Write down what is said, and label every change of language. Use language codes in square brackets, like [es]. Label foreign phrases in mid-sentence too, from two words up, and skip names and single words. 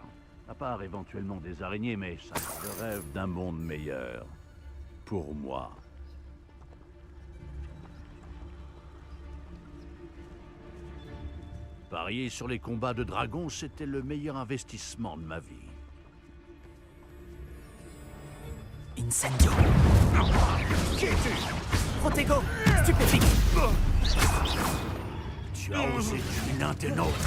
[fr] À part éventuellement des araignées, mais ça, je rêve d'un monde meilleur. Pour moi. Parier sur les combats de dragons, c'était le meilleur investissement de ma vie. Incendio. Qui es-tu? Protego. Stupéfique. Tu as osé tuer l'un des nôtres.